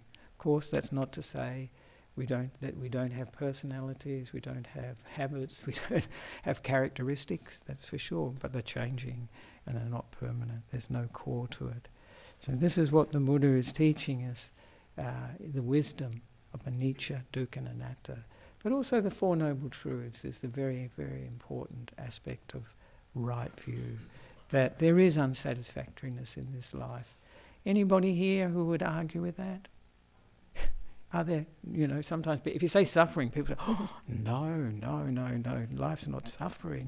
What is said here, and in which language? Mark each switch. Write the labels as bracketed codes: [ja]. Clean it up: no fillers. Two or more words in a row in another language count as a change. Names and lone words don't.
[en] Of course, that's not to say we don't have personalities, we don't have habits, we don't have characteristics, that's for sure, but they're changing and they're not permanent. There's no core to it. So this is what the Buddha is teaching us, the wisdom of [pi] anicca, dukkha [en] and anatta. But also the Four Noble Truths is the very, very important aspect of right view, that there is unsatisfactoriness in this life. Anybody here who would argue with that? Are there, sometimes if you say suffering, people say, oh, no, life's not suffering.